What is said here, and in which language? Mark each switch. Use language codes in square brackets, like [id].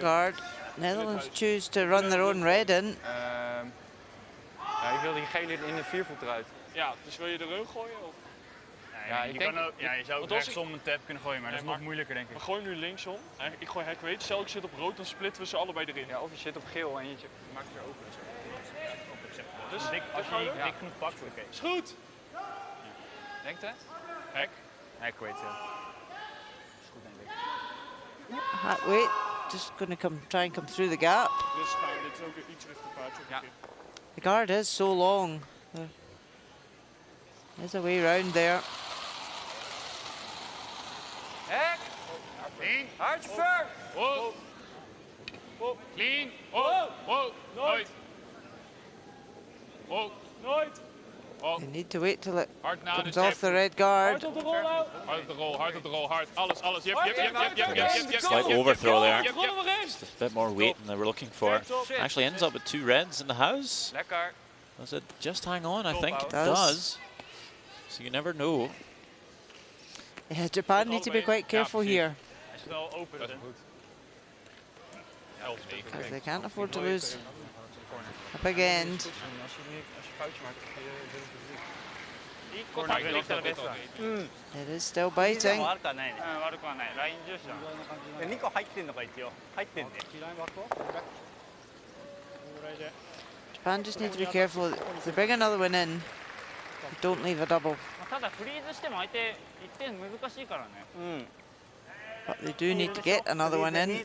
[en] guard, Netherlands choose to run their own red in. [nl] Ja, ik wil die gele in de viervoet eruit. Ja, dus wil je de run gooien? Of? Ja, ik denk ook, ja, je zou ook rechtsom een tap kunnen gooien, maar dat is nog moeilijker, denk ik. We gooien nu linksom. Ik gooi hek weet. Stel ik zit op rood, dan splitten we ze allebei erin. Ja, of je zit op geel en je maakt het er open. Dus als je die dik genoeg pakt, oké. Is goed! Denkt hè? Hek. Hek weet je. Is goed, denk ik. [en] Wait, just going to try and come through the gap. [nl] Dus gaan we dit ook iets richting paardje. Ja. [en] The guard is so long. There's a way round there. [nl] Hek! Clean! Hartje ver! Wow! Wow! Clean! Wow! Wow! Nooit! Wow! Nooit! [en] You need to wait till it [nl] Hard na [en] comes [nl] de [en] off the red guard. [nl] Hard op de rol, hard op de rol, hard op de rol, hard. Alles. Yep. [en] Slight overthrow there. Yep. Just a bit more weight than they were looking for. Actually ends up with 2 reds in the house. [nl] Lekker. [en] Does it just hang on? I think it Does. does. So you never know. Yeah, Japan need to be quite careful here, [nl] Hij is wel open. Dat is goed. [en] because they can't afford to lose a big end. [nl] Als je foutje maakt, kun je [en] It is still biting. [ja] 悪くはないね。悪くはない。ライン重視だ。2個入ってんのか一応。入ってんで。 [en] Japan just need to be careful. If they bring another one in, don't leave a double. [ja] ただフリーズしても相手1点難しいからね。 [en] But they do need to get another one in